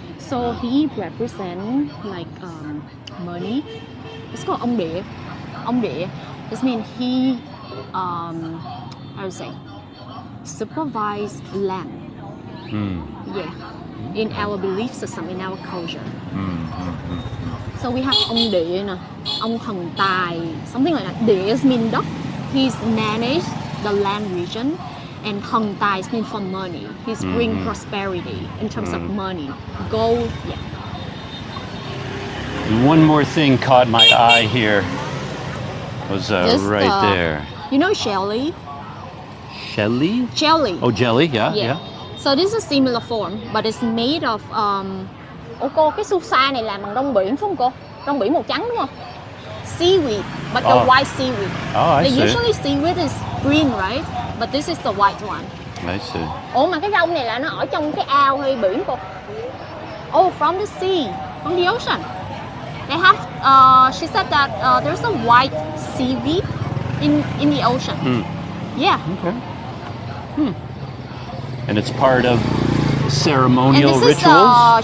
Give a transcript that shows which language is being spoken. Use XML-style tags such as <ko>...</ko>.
<en>So he represents like money. It's called ông địa. Ông địa. This means he, how to say, supervise land. Yeah. In our belief system, in our culture. So we have ông địa, ông thần tài, something like that. Địa means đất. He's managed the land region. And thần tài means for money. He's bring prosperity in terms of money. Gold, yeah. And one more thing caught my eye here. Was right there. You know Shelly? Shelly? Jelly. Oh, jelly, yeah. So this is a similar form, but it's made of</en> <vi>cô, cái su sa này làm bằng rong biển phải không cô? Rong biển màu trắng đúng không?</vi> <en>Seaweed, but the white seaweed. Oh, I see. Usually seaweed is green, right? But this is the white one. I see.</en> <vi>Ủa mà cái rong này là nó ở trong cái ao hay biển cô?</vi> <en>Oh, from the sea, from the ocean. They have. She said that there's a white seaweed in the ocean. Yeah. Okay. And it's part of ceremonial And this rituals?</en>